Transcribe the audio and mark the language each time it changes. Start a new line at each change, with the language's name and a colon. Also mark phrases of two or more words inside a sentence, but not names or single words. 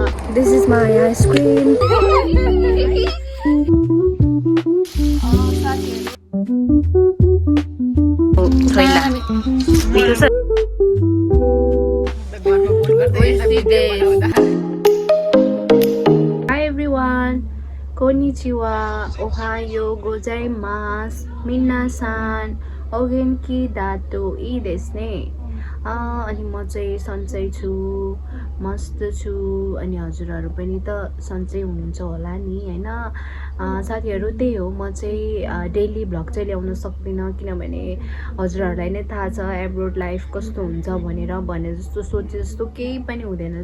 English: This is my ice cream. Hi everyone.
Japanese: こんにちは。おはようございます. Minasan. お元気だといいですね.
Nepali: अनि म चाहिँ सन्चै छु, मस्त छु। अनि हजुरहरू पनि त सन्चै हुनुहुन्छ होला नि हैन। साथीहरू त्यही हो, म चाहिँ
English: daily vlog
Nepali: चाहिँ ल्याउन सक्दिनँ किनभने हजुरहरूलाई नै थाहा छ
English: abroad life
Nepali: कस्तो हुन्छ भने जस्तो सोचे जस्तो केही पनि हुँदैन।